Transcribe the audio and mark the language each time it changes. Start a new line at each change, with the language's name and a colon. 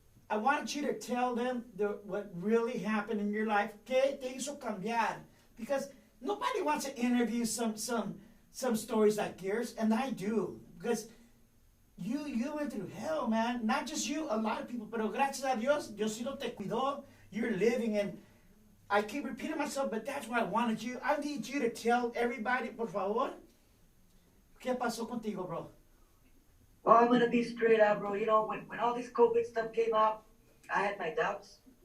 English: I want you to tell them what really happened in your life.
Spanish: ¿Qué te hizo cambiar?
English: Because nobody wants to interview some stories like yours, and I do. Because you went through hell, man. Not just you, a lot of people.
Spanish: Pero gracias a Dios, Diosito te cuidó.
English: You're living, and I keep repeating myself, but that's why I wanted you. I need you to tell everybody,
Spanish: por favor, ¿qué pasó contigo,
English: bro? Well, I'm gonna be straight up, bro. You know, when all this COVID stuff came out, I had my doubts.